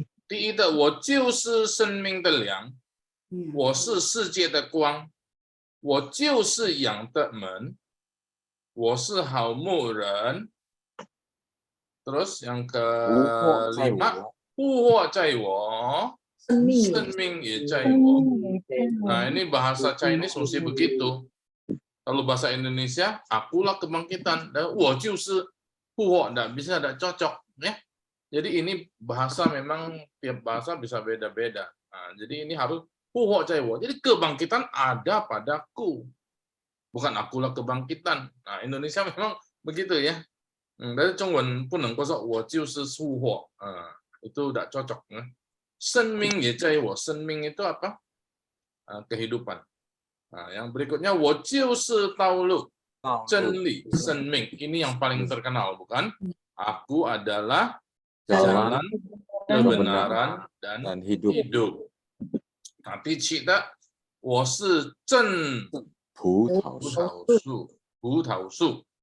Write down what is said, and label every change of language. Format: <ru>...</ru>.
<zh>第一的我就是生命的粮，我是世界的光，我就是羊的门，我是好牧人。</zh> <id>Terus yang kelima</id> <zh>复活在我，生命生命也在我。</zh> <id>Nah, ini bahasa Chinese mesti begitu. Kalau bahasa Indonesia, akulah kebangkitan. Dan</id> <zh>我就是复活,</zh> <id>nggak bisa, nggak cocok. Ya. Jadi ini bahasa memang tiap bahasa bisa beda-beda. Nah, jadi ini harus</id> <zh>复活在我.</zh> <id>Jadi kebangkitan ada padaku. Bukan akulah kebangkitan. Nah, Indonesia memang begitu ya.</id> <zh>Dari 中文不能够说我就是复活.</zh> <id>Itu tidak cocok.</id> <zh>生命也在我.生命</zh> <id>itu apa? Kehidupan. Nah, yang berikutnya</id> <zh>我就是道路, 真理, 生命.</zh> <id>Ini yang paling terkenal, bukan? Aku adalah jalan, kebenaran, dan hidup.</id> <zh>Nah, 第7的我是真葡萄树.</zh>